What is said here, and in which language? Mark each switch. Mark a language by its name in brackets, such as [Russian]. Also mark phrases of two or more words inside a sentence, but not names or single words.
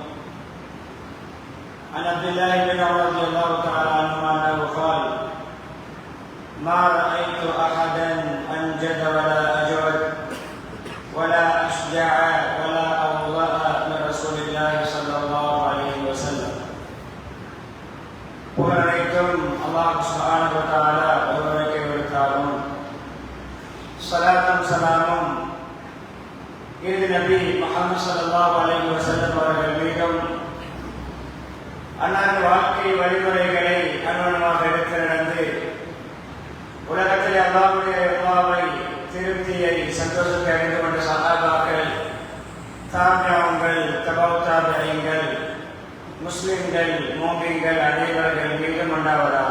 [Arabic] عن عبد الله بن عمر رضي الله تعالى عنهما انه قال ما رايت احدا انجد ولا اجود ولا اشجع ولا اوضأ من رسول الله صلى الله عليه وسلم. [Tamil] புகழனைத்தும் அல்லாஹ் [Arabic] سبحانه وتعالى [Tamil] ஒருவனுக்கே உரித்தாகும். ஸலாத்தும் ஸலாமும் இறுதி நபி முஹம்மது [Arabic] صلى الله عليه وسلم [Tamil] அவர்கள் மீதும் அன்னாரின் வாழ்க்கை வழிமுறைகளை அனுமணமாக எடுத்து நடந்து உலகத்தில் அல்லாஹ்வுடைய ரிضாவை திருப்தியை சந்தோஷத்தை அடைந்து கொண்ட சஹாபாக்கள், தாபிஊன்கள், தபவு தாபிஈன்கள், முஸ்லிம்கள், மூமின்கள் அனைவர்கள் மீதும் உண்டாவதாக.